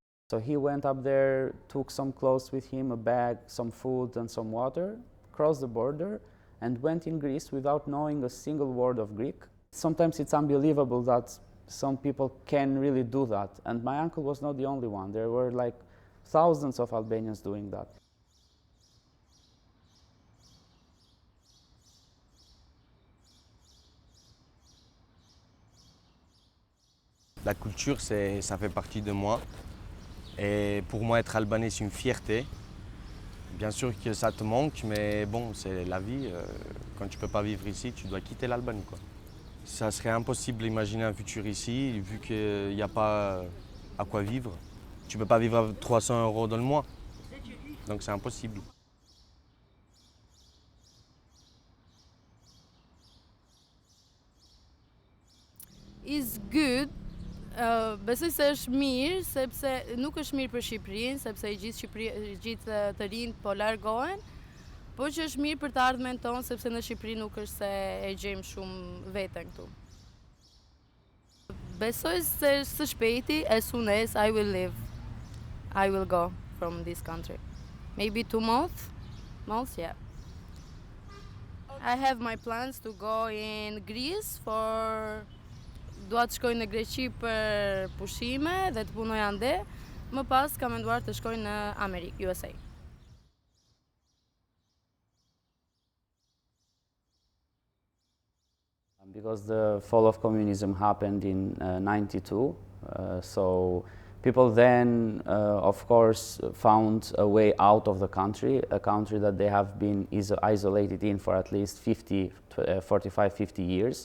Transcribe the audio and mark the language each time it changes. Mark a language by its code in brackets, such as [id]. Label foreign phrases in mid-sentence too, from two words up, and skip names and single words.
[en] So he went up there, took some clothes with him, a bag, some food and some water, crossed the border and went in Greece without knowing a single word of Greek. Sometimes it's unbelievable that some people can really do that. And my uncle was not the only one. There were like thousands of Albanians doing that. [fr] La culture, ça fait partie de moi. Et pour moi, être albanais, c'est une fierté. Bien sûr que ça te manque, mais bon, c'est la vie. Quand tu ne peux pas vivre ici, tu dois quitter l'Albanie, quoi. Ça serait impossible d'imaginer un futur ici, vu qu'il n'y a pas à quoi vivre. Tu ne peux pas vivre avec 300 € dans le mois. Donc c'est impossible. [en] Is good. [sq] Besoj se është mirë, sepse nuk është mirë për Shqipërinë, sepse gjithë të rinjt po largohen, por që është mirë për të ardhmen tonë, sepse në Shqipëri nuk është se e gjejmë shumë veten këtu. Besoj se së shpejti, [en] as soon as I will leave, I will go from this country. Maybe 2 months, yeah. I have my plans to go in Greece for... [sq] Dua të shkoj në Greqi për pushime dhe të punoj ande, më pas kam menduar të shkoj në Amerikë, USA. [en] Because the fall of communism happened in 92, so people then, of course, found a way out of the country, a country that they have been isolated in for at least 45, 50 years.